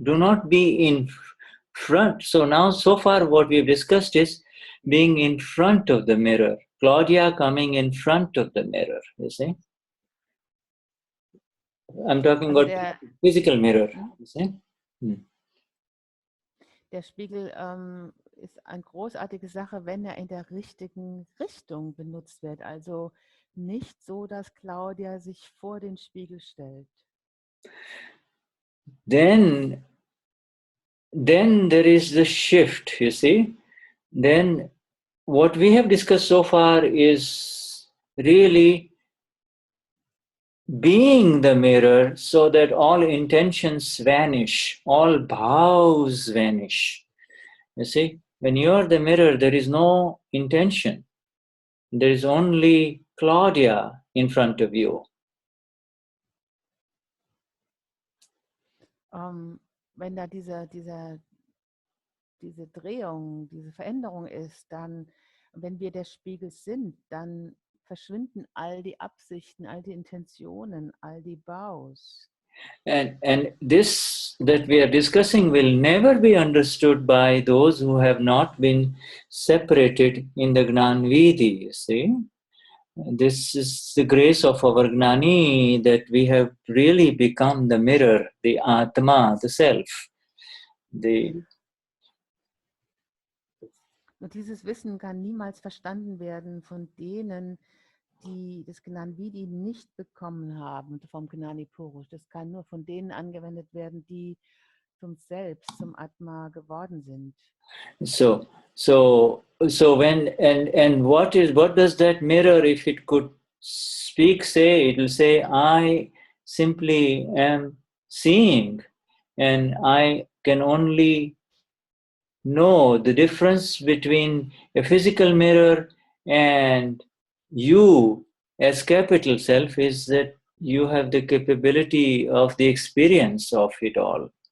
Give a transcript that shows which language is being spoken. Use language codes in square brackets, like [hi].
[en] Do not be in front. So now, so far what we've discussed is being in front of the mirror. Claudia coming in front of the mirror, you see. I'm talking about the physical mirror, you see. [de] Der Spiegel ist eine großartige Sache, wenn er in der richtigen Richtung benutzt wird. Also nicht so, dass Claudia sich vor den Spiegel stellt. [en] Then there is the shift, you see. Then what we have discussed so far is really being the mirror so that all intentions vanish, all bhaavs vanish. You see, when you are the mirror, there is no intention. There is only Claudia in front of you. [de] Wenn da diese Drehung, diese Veränderung ist, dann, wenn wir der Spiegel sind, dann verschwinden all die Absichten, all die Intentionen, all die Bhaavs. And this that we are discussing will never be understood by those who have not been separated in the Gnanvidi, you see. This is the grace of our Gnani, that we have really become the mirror, the Atma, the self. Und dieses Wissen kann niemals verstanden werden von denen, die das Gnanvidi nicht bekommen haben vom Gnani Purush. Das kann nur von denen angewendet werden, die zum Selbst, zum Atma geworden sind. [en] So when and what does that mirror, if it could speak, say? It will say, I simply am seeing, and I can only know the difference between a physical mirror and you as capital self is that you have the capability of the experience of it all.